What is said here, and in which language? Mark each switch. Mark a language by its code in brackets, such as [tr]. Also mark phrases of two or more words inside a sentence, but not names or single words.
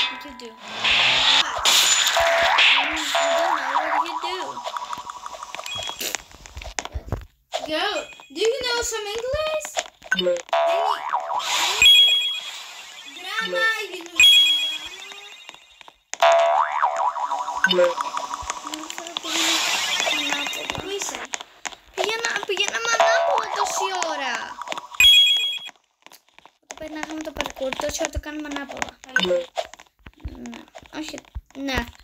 [en] you do? What? I don't know what you do. Girl, do you know some English? Any drama, you know [el] Πού είσαι? Πήγαινα ανάποδα τόση ώρα. Όταν περνάγαμε το parkour, τόση ώρα το κάνουμε ανάποδα. Ναι. Όχι, ναι.